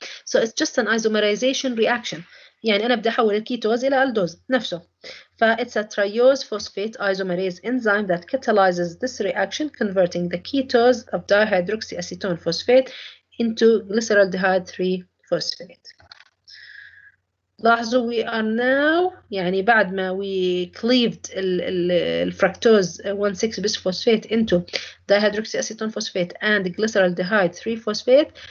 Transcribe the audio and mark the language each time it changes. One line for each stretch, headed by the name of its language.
English: So it's just an isomerization reaction.
Arabic: يعني أنا بدي أحول الكيتوز إلى ألدوز نفسه.
English: It's a triose phosphate isomerase enzyme that catalyzes this reaction, converting the ketose of dihydroxyacetone phosphate into glyceraldehyde 3-phosphate. لاحظوا we are now
Arabic: يعني بعد ما
English: we cleaved الفركتوز 1,6-bis phosphate into dihydroxyacetone phosphate and glyceraldehyde 3-phosphate.